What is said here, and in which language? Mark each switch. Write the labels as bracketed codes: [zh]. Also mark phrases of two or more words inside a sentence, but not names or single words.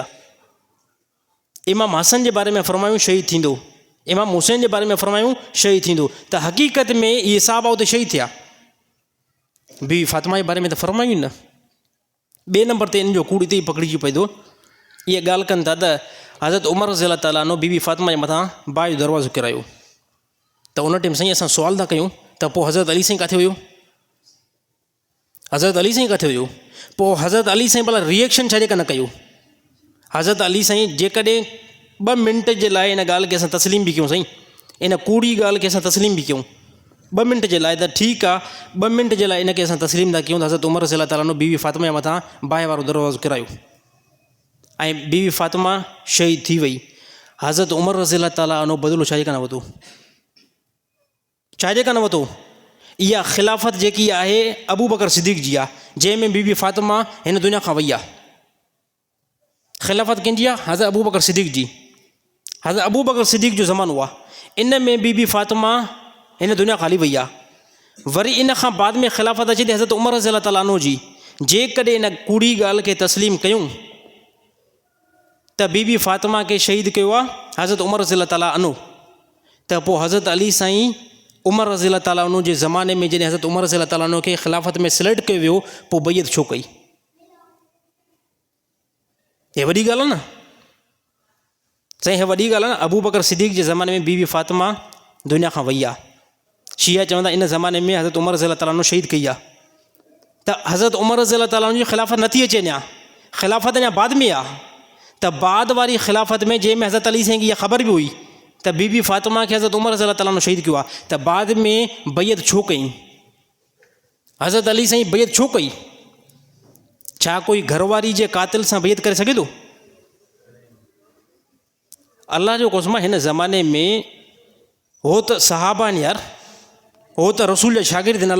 [sd] इमाम हसन जे बारे में फरमायूं शहीद थींदो, इमाम हुसैन जे बारे में फरमायूं शहीद थींदो, त हक़ीक़त में इहे साहबा उते शहीद थिया। बीवी फ़ातिमा जे बारे में त फरमायूं न। ॿिए नंबर ते इन जो कूड़ हिते ई पकड़िजी पए थो, इहे ॻाल्हि कनि था त हज़रत उमर [ar] رضي الله تعالى عنه [sd] बीवी फ़ातिमा जे मथां बाहि जो दरवाज़ो किरायो। त उन टाइम साईं असां सुवाल था कयूं त पोइ हज़रत अली साईं किथे हुयो? हज़रत अली साईं किथे हुयो? पोइ हज़रत अली साईं भला रिएक्शन छाजे का न कयो? हज़रत अली साईं जेकॾहिं 2 मिंट जे लाइ इन ॻाल्हि खे असां तस्लीम बि कयूं, साईं इन कूड़ी ॻाल्हि खे असां तस्लीम बि कयूं 2 मिंट जे लाइ, त ठीकु आहे 2 मिंट जे लाइ इनखे असां तस्लीम था कयूं त हज़रत उमर [ar] رضي الله تعالى عنه [sd] बीवी फ़ातिमा जे मथां बाहि वारो दरवाज़ो किरायो ऐं बीवी फ़ातिमा शहीद थी वई। हज़रत उमर [ar] رضي الله تعالى عنه [sd] बदिलो छाजे कान वरितो? छाजे कान वरितो? इहा ख़िलाफ़त जेकी आहे अबू बकर सिद्दीक़ जी आहे, जंहिंमें बीवी फ़ातिमा हिन दुनिया खां वई आहे। ख़िलाफ़त कंहिंजी आहे? हज़रत अबू बकर सिद्दीक़ जी। हज़रत अबू बकर सिद्दीक़ जो ज़मानो आहे, इन में बीवी फ़ातिमा हिन दुनिया खां हली वई आहे। वरी इन खां बाद में ख़िलाफ़त अचे थी हज़रत उमर [ar] رضي الله تعالى عنه [sd] जी। जेकॾहिं इन कूड़ी ॻाल्हि खे तस्लीम कयूं त बीबी फ़ातिमा खे शहीद कयो आहे हज़रत उमर [ar] رضي الله تعالى عنه, [sd] त पोइ हज़रत अली साईं उमर [ar] رضي الله تعالى عنه [sd] जे ज़माने में जॾहिं हज़रत उमर [ar] رضي الله تعالى عنه [sd] खे ख़िलाफ़त में सिलेक्ट कयो वियो पोइ बैयत छो कई? हे वॾी ॻाल्हि आहे न साईं, हे वॾी ॻाल्हि आहे न। अबू बकर सिद्दीक़ जे ज़माने में बीबी फ़ातिमा दुनिया खां वई आहे। शिया चवंदा इन ज़माने में हज़रत उमर [ar] رضي الله تعالى عنه [sd] शहीद कई आहे, त हज़रत उमर [ar] رضي الله تعالى عنه [sd] जी ख़िलाफ़त नथी अचे अञा, ख़िलाफ़त अञा बाद में आहे। त बाद वारी ख़िलाफ़त में जंहिंमें हज़रत अली साईं खे इहा ख़बर बि हुई त बीबी फ़ातिमा खे हज़रत उमर [ar] رضي الله تعالى عنه [sd] शहीद कयो आहे, त बाद में बैयत छो कई? हज़रत अली साईं बैयत छो कई? छा कोई घरवारी जे क़ातिल सां बैयत करे सघे थो? अल्लाह जो कसम हिन ज़माने में हो त सहाबा आहिनि यार, हो त रसूल जा शागिर्द आहिनि।